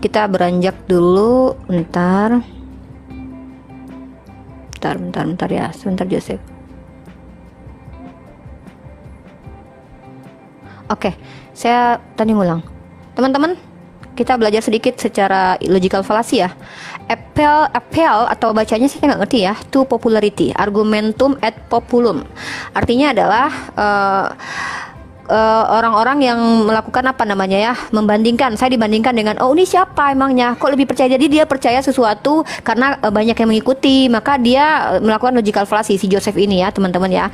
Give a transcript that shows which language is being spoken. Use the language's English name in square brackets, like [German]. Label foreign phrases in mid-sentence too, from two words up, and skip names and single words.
[Indonesian] Kita beranjak dulu. Bentar ya. Sebentar Joseph. Oke, saya tadi ngulang. Teman-teman, kita belajar sedikit secara [English] logical fallacy [Indonesian] ya. Appeal atau bacanya sih saya nggak ngerti ya. [English] To popularity, [Latin] argumentum ad populum. [Indonesian] Artinya adalah orang-orang yang melakukan apa namanya ya, membandingkan, saya dibandingkan dengan oh ini siapa emangnya, kok lebih percaya, jadi dia percaya sesuatu karena banyak yang mengikuti, maka dia melakukan [English] logical fallacy, [Indonesian] si Joseph ini ya teman-teman ya.